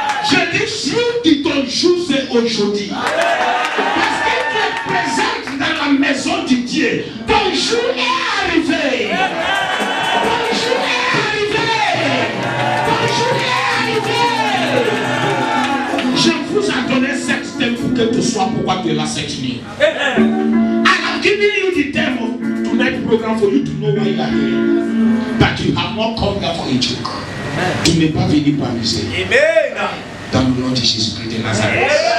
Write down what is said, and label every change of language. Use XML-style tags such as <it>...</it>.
<fr>Je dis jour de ton jour c'est aujourd'hui. Parce que tu es présente dans la maison de Dieu. Ton jour est arrivé. Ton jour est arrivé. Ton jour est arrivé. Je vous ai donné cette thème pour que tu sois pourquoi tu es là cette nuit. À la</fr> <en>I'm giving you the time of tonight's program for you to know why you are here. That you have not come here for a joke.</en> <fr>Tu n'es pas venu pour amuser. Dans le nom de Jésus-Christ de Nazareth.</fr>